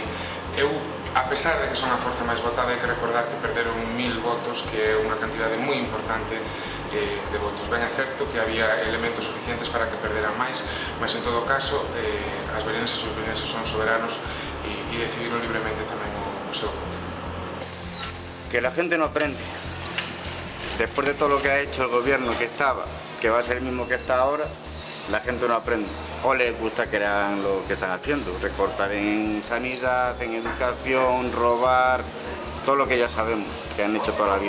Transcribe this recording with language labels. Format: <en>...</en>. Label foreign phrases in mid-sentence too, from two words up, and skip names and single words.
<gl>Eu, a pesar de que son a forza máis votada, hai que recordar que perderon 1000 votos, que é unha cantidade moi importante de votos. Ben é certo que había elementos suficientes para que perderan máis, mas en todo caso, as verenenses e os verenenses son soberanos e decidiron libremente tamén o seu voto.</gl> <es>Que la gente no aprende. Después de todo lo que ha hecho el gobierno que estaba, que va a ser el mismo que está ahora, la gente no aprende. O les gusta que hagan lo que están haciendo, recortar en sanidad, en educación, robar, todo lo que ya sabemos, que han hecho toda la vida.</es>